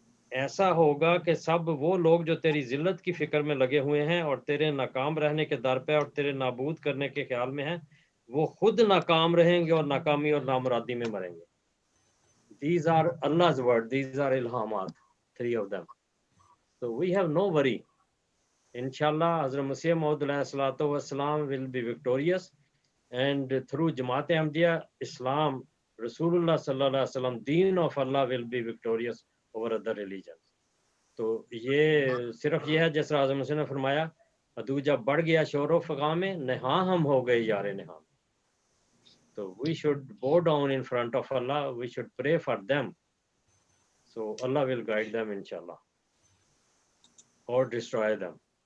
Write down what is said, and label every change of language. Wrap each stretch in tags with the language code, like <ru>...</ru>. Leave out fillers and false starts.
<ur>ایسا ہوگا کہ سب وہ لوگ جو تیری ذلت کی فکر میں لگے ہوئے ہیں اور تیرے ناکام رہنے کے در پہ اور تیرے نابود کرنے کے خیال میں ہیں, وہ خود ناکام رہیں گے اور ناکامی اور نامرادی میں مریں گے.</ur> <en>These are Allah's word, these are ilhamat, 3 of them. So we have no worry. Inshallah, Hazrat Masih Maud alayhi salatu wassalam will be victorious, and through Jamaat Ahmadiyya, Islam, Rasulullah sallallahu alaihi wasallam, deen of Allah will be victorious over other religions.</en> <ur>تو یہ صرف یہ ہے جس طرح حضرت مسیح نے فرمایا ادو جب بڑھ گیا شور و فغاں میں نہاں ہم ہو گئے یار نہاں. تو</ur> <en>we should bow down in front of Allah, we should pray for them. So Allah will guide them inshallah or destroy them.</en>